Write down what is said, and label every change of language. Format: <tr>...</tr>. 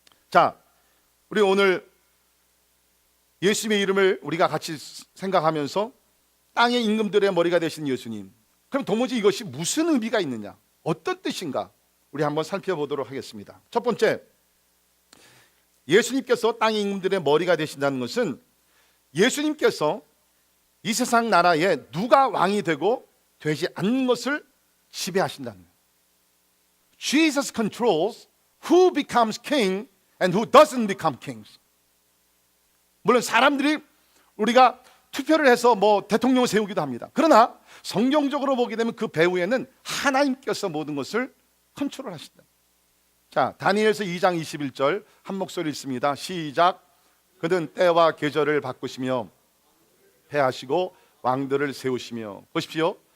<ko>자, 우리 오늘 예수님의 이름을 우리가 같이 생각하면서 땅의 임금들의 머리가 되신 예수님, 그럼 도무지 이것이 무슨 의미가 있느냐, 어떤 뜻인가? 우리 한번 살펴보도록 하겠습니다. 첫 번째, 예수님께서 땅의 임금들의 머리가 되신다는 것은 예수님께서 이 세상 나라에 누가 왕이 되고 되지 않는 것을 지배하신다는 거예요.</ko> <en>Jesus controls who becomes king and who doesn't become kings.</en> <ko>물론 사람들이 우리가 투표를 해서 대통령을 세우기도 합니다. 그러나 성경적으로 보게 되면 그 배후에는 하나님께서 모든 것을 컨트롤하신다. 자, 다니엘서 2장 21절 한 목소리 읽습니다. 시작. 그는 때와 계절을 바꾸시며 패하시고 왕들을 세우시며. 보십시오.</ko>